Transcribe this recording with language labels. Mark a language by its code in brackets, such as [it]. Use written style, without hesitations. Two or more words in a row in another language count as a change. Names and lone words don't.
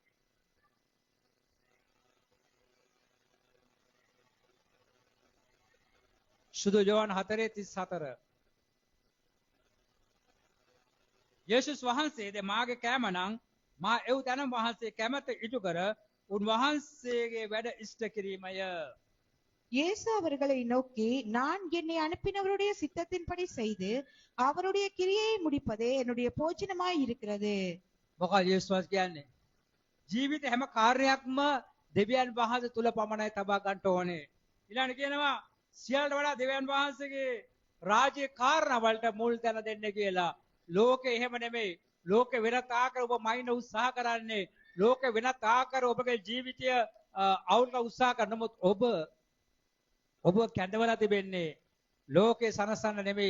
[si] සුද්ධ යෝහන් 4:34 යේසුස් වහන්සේ ද මාගේ කැම නම් මා එව් තන වහන්සේ කැමැත ඉටු කර උන්වහන්සේගේ වැඩ ඉෂ්ට කිරීමය. [ta] இயேசு அவர்களை நோக்கி, நான் என்னை அனுப்பினவருடைய சித்தத்தின்படி செய்து அவருடைய கிரியையை முடிப்பதே என்னுடைய போஜனமாய் இருக்கிறது. [si] මොකද යේසුස් කියන්නේ? ජීවිත හැම කාර්යයක්ම දෙවියන් වහන්සේ තුල පමණයි තබා ගන්න ඕනේ. ඊළඟට කියනවා සියල්ලට වඩා දෙවියන් වහන්සේගේ රාජ්‍ය කාරණා වලට මුල් තැන දෙන්න කියලා. ලෝකේ එහෙම නෙමෙයි. ලෝකේ වෙනත් ආකාර ඔබ මයින් උත්සාහ කරන්නේ. ලෝකේ වෙනත් ආකාර ඔබගේ ජීවිතය අවුල්ක උත්සාහ කරනමුත් ඔබ කැඳවලා තිබෙන්නේ ලෝකේ සනසන්න නෙමෙයි.